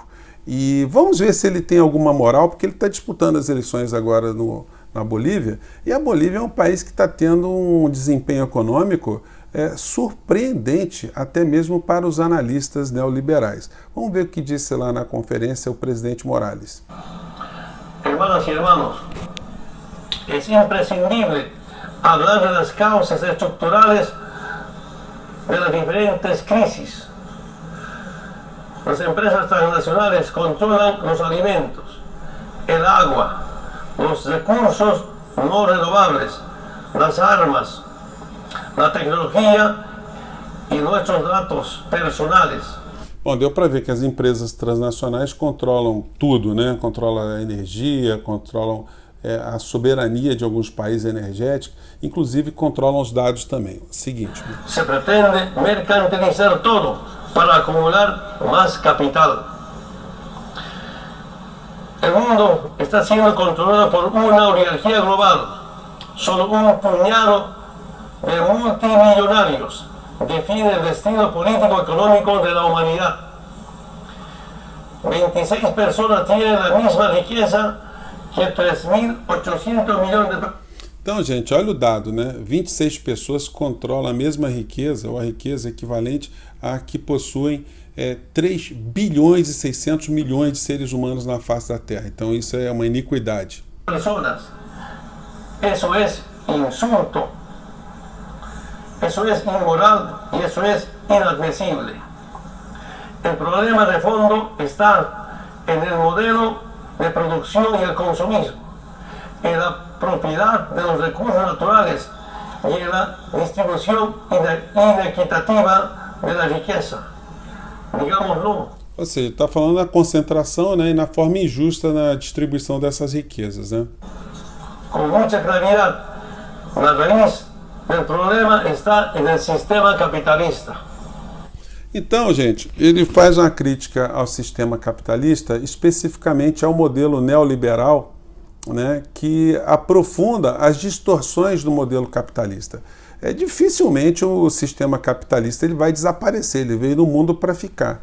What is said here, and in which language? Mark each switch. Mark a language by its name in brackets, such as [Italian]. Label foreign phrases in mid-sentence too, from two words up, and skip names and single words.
[Portuguese] E vamos ver se ele tem alguma moral, porque ele está disputando as eleições agora na Bolívia, e a Bolívia é um país que está tendo um desempenho econômico surpreendente, até mesmo para os analistas neoliberais. Vamos ver o que disse lá na conferência o presidente Morales. [Spanish] Hermanas y hermanos, es imprescindible hablar de las causas estructurales de las diferentes crisis. Las empresas transnacionales controlan los alimentos, el agua, los recursos no renovables, las armas, la tecnologia [Portuguese] e nossos dados personais. Bom, deu para ver que as empresas transnacionais controlam tudo, né? Controlam a energia, controlam a soberania de alguns países energéticos, inclusive controlam os dados também. Seguinte. [Spanish] Se pretende mercantilizar todo para acumular mais capital. [Portuguese] O mundo está sendo controlado por uma oligarquia global. [Spanish] Solo [Portuguese] um punhado de [Spanish] multimillonarios define el destino político-económico de la humanidad. 26 personas tienen la misma riqueza que 3.800 millones de personas. [Portuguese] Então, gente, olha o dado, né? 26 pessoas controlam a mesma riqueza, ou a riqueza equivalente a que possuem 3 bilhões e 600 milhões de seres humanos na face da Terra. Então, isso é uma iniquidade. [Spanish] Personas. Eso es insulto. Eso es inmoral y eso es inadmisible. El problema de fondo está en el modelo de producción y el consumismo, en la propiedad de los recursos naturales y en la distribución inequitativa de la riqueza. Digámoslo. [Portuguese] Ou seja, está falando da concentração, né, e na forma injusta na distribuição dessas riquezas, né? Com muita claridade, [Spanish] la raíz del problema está en el sistema capitalista. [Portuguese] Então, gente, ele faz uma crítica ao sistema capitalista, especificamente ao modelo neoliberal, né, que aprofunda as distorções do modelo capitalista. Dificilmente o sistema capitalista ele vai desaparecer, ele veio no mundo para ficar.